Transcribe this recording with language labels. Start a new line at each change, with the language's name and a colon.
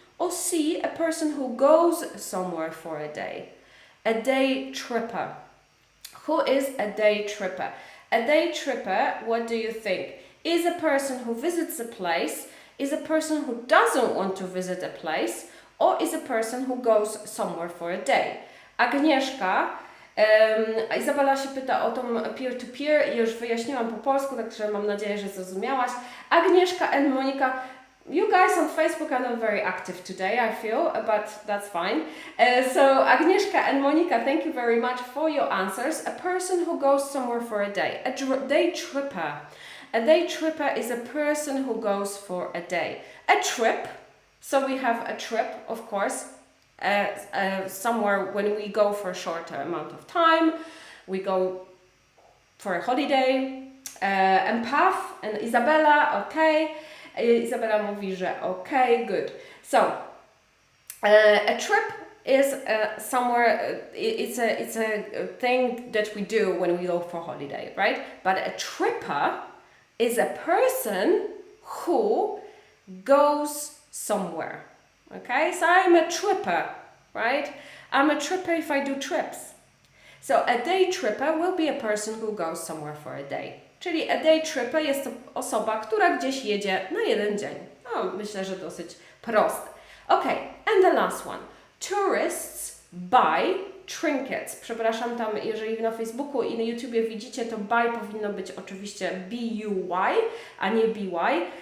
English: Or C, a person who goes somewhere for a day. A day tripper. Who is a day tripper? A day tripper, what do you think? Is a person who visits a place, is a person who doesn't want to visit a place, or is a person who goes somewhere for a day?
Polish: Agnieszka, Izabela się pyta o tą peer-to-peer, już wyjaśniłam po polsku, także mam nadzieję, że zrozumiałaś.
English: Agnieszka and Monika, you guys on Facebook are not very active today, I feel, but that's fine. So Agnieszka and Monika, thank you very much for your answers. A person who goes somewhere for a day. A day tripper. A day tripper is a person who goes for a day. A trip, so we have a trip, of course, somewhere when we go for a shorter amount of time. We go for a holiday. Empath and Izabela, okay.
Polish: Izabela mówi, że okay, good.
English: So, a trip is somewhere, it's a thing that we do when we go for holiday, right? But a tripper is a person who goes somewhere, okay? So I'm a tripper, right? I'm a tripper if I do trips. So a day tripper will be a person who goes somewhere for a day.
Polish: Czyli a day tripper jest to osoba, która gdzieś jedzie na jeden dzień. No, myślę, że dosyć proste.
English: Okay, and the last one. Tourists buy trinkets.
Polish: Przepraszam, tam jeżeli na Facebooku i na YouTubie widzicie, to buy powinno być oczywiście B-U-Y, a nie B-Y.